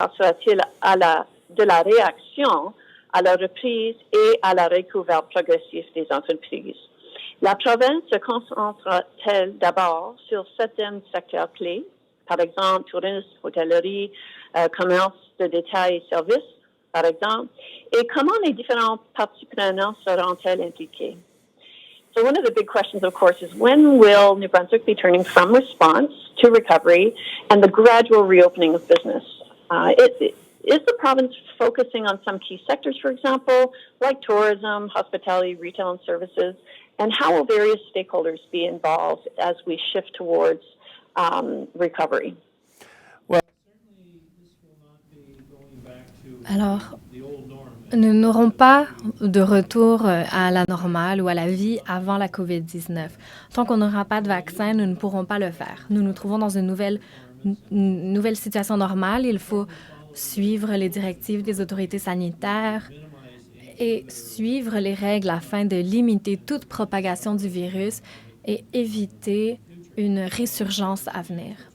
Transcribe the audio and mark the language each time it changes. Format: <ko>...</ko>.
<fr>Sera-t-il de la réaction à la reprise et à la recouverte progressive des entreprises? La province se concentre-t-elle d'abord sur certains secteurs clés, par exemple tourisme, hôtellerie, commerce de détail et services, par exemple, et comment les différentes parties prenantes seront-elles impliquées?</fr> <en>So one of the big questions, of course, is when will New Brunswick be turning from response to recovery and the gradual reopening of business? Is the province focusing on some key sectors, for example, like tourism, hospitality, retail, and services? And how will various stakeholders be involved as we shift towards recovery?</en> <fr>Alors, nous n'aurons pas de retour à la normale ou à la vie avant la COVID-19. Tant qu'on n'aura pas de vaccin, nous ne pourrons pas le faire. Nous nous trouvons dans une nouvelle situation normale. Il faut suivre les directives des autorités sanitaires et suivre les règles afin de limiter toute propagation du virus et éviter une résurgence à venir.</fr>